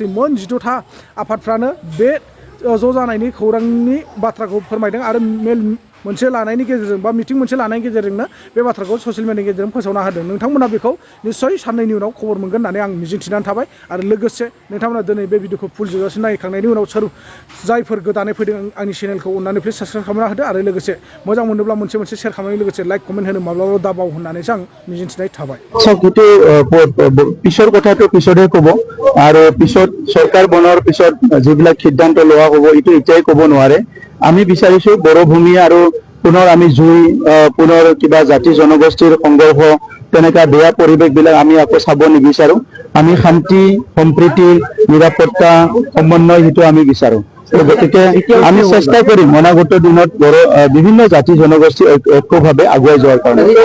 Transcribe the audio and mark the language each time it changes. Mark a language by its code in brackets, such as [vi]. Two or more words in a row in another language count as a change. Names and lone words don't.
[brx] मोन 18था आफादफ्रानो बे ज' जानायनि खौरांनि बाथ्राखौ फोरमायदों आरो मेल मोनसे लानायनि गेजेरजों बा मिटिं मोनसे लानायनि गेजेरजोंनो बे बाथ्राखौ ससियेल मिडियानि गेजेरजों फोसावना होदों नोंथांमोना बेखौ निश्चय साननैनि उनाव खबर मोनगोन होननानै आं मिजिंथिनानै थाबाय आरो लोगोसे नोंथांमोना दिनै बे भिडिअखौ फुल जोबजासिम नायखांनायनि उनाव सोर जायफोर गोदानै फैदों आंनि चेनेलखौ अननानै [en] please subscribe [brx] खालामना होदो आरो लोगोसे मोजां मोनोब्ला मोनसे शेयार खालामनायनि लोगोसे [en] like comment [brx] होनो माब्लाबा दाबाव होननानैसो आं मिजिंथिनाय थाबाय [as] কিন্তু পিছৰ কথাটো পিছতহে ক'ব আৰু পিছত চৰকাৰ বনোৱাৰ পিছত যিবিলাক সিদ্ধান্ত লোৱা হ'ব এইটো এতিয়াই ক'ব নোৱাৰে আমি বিচাৰিছো বড়ো ভূমি আৰু পুনৰ আমি জুই পুনৰ কিবা জাতি জনগোষ্ঠীৰ সংঘৰ্ষ তেনেকা বেয়া পৰিৱেশবিলাক আমি আকৌ চাব নিবিচাৰো আমি শান্তি সম্প্ৰীতি নিৰাপত্তা সমন্বয় সেইটো আমি বিচাৰো গতিকে আমি চেষ্টা কৰিম অনাগত দিনত বড়ো বিভিন্ন জাতি জনগোষ্ঠী ঐক্যভাৱে আগুৱাই যোৱাৰ কাৰণে